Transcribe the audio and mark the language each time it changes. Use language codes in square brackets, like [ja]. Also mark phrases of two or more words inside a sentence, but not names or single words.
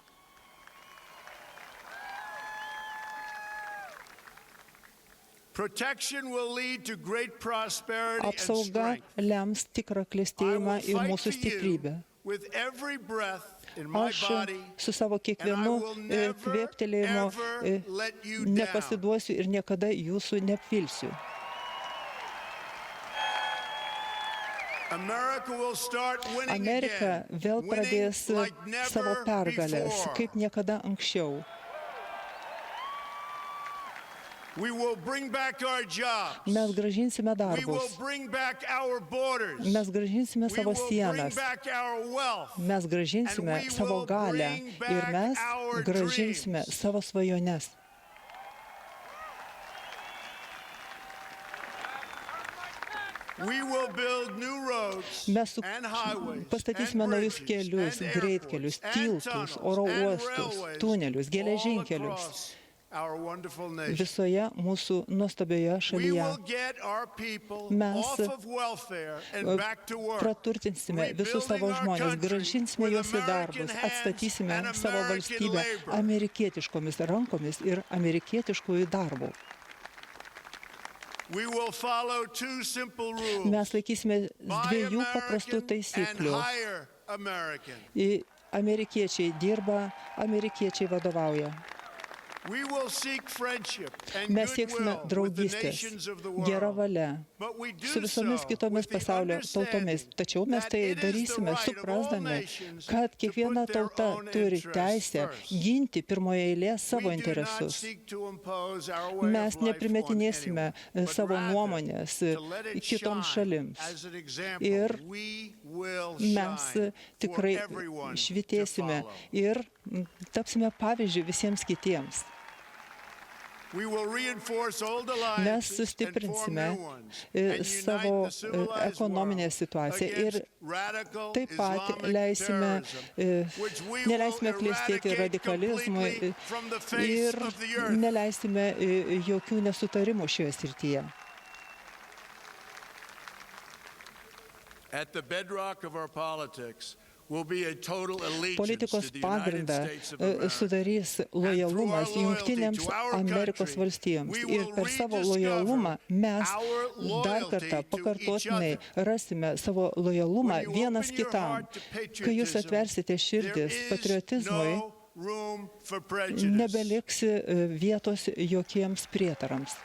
[lt] Apsauga lems tikrą klestėjimą ir mūsų stiprybę. Aš su savo kiekvienu kvėptelėjimu nepasiduosiu ir niekada jūsų neapvilsiu. [en] America will start winning [lt] Amerika [en] again, [lt] vėl [en] winning [lt] pradės [en] like [lt] savo [en] never [lt] pergalės, [en] before. [lt] kaip niekada anksčiau. [en] We will bring back our jobs. [lt] Mes gražinsime [en] We will [lt] darbus, [en] bring back our borders. [lt] mes gražinsime [en] We [lt] savo [en] will bring [lt] sienas, [en] back our wealth. [lt] mes gražinsime [en] And we [lt] savo [en] will [lt] galę [en] bring [lt] ir [en] back [lt] mes [en] our [lt] gražinsime [en] dreams. [lt] savo svajones. [en] We will build new roads [lt] Mes [en] and highways [lt] pastatysime [en] and [lt] naujus [en] bridges [lt] kelius, [en] and [lt] greitkelius, [en] airports and [lt] tiltus, [en] tunnels [lt] oro [en] and [lt] uostus, [en] railways [lt] tunelius, [en] all [lt] geležinkelius [en] across our wonderful nation. [lt] visoje mūsų nuostabioje [en] We [lt] šalyje. [en] will get our people [lt] Mes [en] off of welfare and back to work. [lt] praturtinsime visus savo [en] Rebuilding our [lt] žmonės, [en] country [lt] gražinsime [en] with [lt] juos į [en] American [lt] darbus, [en] hands [lt] atstatysime [en] and [lt] savo [en] American [lt] valstybę [en] labor. [lt] amerikietiškomis rankomis ir amerikietiškųjų darbų. [en] We will follow two simple rules. [lt] Mes laikysime [en] Buy [lt] dviejų paprastų [en] American and [lt] taisyklių. [en] hire American. [lt] Amerikiečiai dirba, amerikiečiai vadovauja. [en] We will seek friendship and [lt] Mes sieksime [en] goodwill with the [lt] draugystės, [en] nations of the [lt] gerą [en] world. [lt] valia [en] But we do [lt] su visomis [en] so [lt] kitomis [en] with the [lt] pasaulio tautomis. [en] understanding [lt] Tačiau mes [en] that [lt] tai [en] it is the [lt] darysime [en] right of all [lt] suprasdami, [en] nations [lt] kad [en] to [lt] kiekviena [en] put their [lt] tauta [en] own [lt] turi [en] interests [lt] teisę [en] first. [lt] ginti pirmoje eilėje savo [en] We do not [lt] interesus. [en] seek to impose our way [lt] Mes [en] of life on [lt] neprimetinėsime [en] anyone, but [lt] savo [en] rather [lt] nuomonės [en] to let it [lt] kitoms [en] shine [lt] šalims. [en] as an example. [lt] Ir [en] We will [lt] Mes [en] shine [lt] tikrai [en] for everyone to [lt] švitėsime [en] follow. [lt] ir tapsime pavyzdžių visiems kitiems. [en] We will reinforce old [lt] Mes [en] alliances and form [lt] sustiprinsime [en] new ones and [lt] savo [en] unite the civilized [lt] ekonominę [en] world [lt] situaciją [en] against [lt] ir [en] radical [lt] taip pat [en] Islamic [lt] leisime, [en] terrorism, which we [lt] neleisime [en] will [lt] klestėti [en] eradicate [lt] radikalizmui [en] completely from the face [lt] ir [en] of the earth. [lt] neleisime jokių nesutarimų šioje srityje. [en] At the bedrock of our politics will be a total allegiance [lt] Politikos [en] to the United [lt] pagrindą [en] States of America. [lt] sudarys lojalumas Jungtinėms Amerikos valstijoms. Ir per savo lojalumą mes dar kartą pakartotinai rasime savo lojalumą vienas kitam. Kai jūs atversite širdis patriotizmui, nebeliks vietos jokiems prietarams.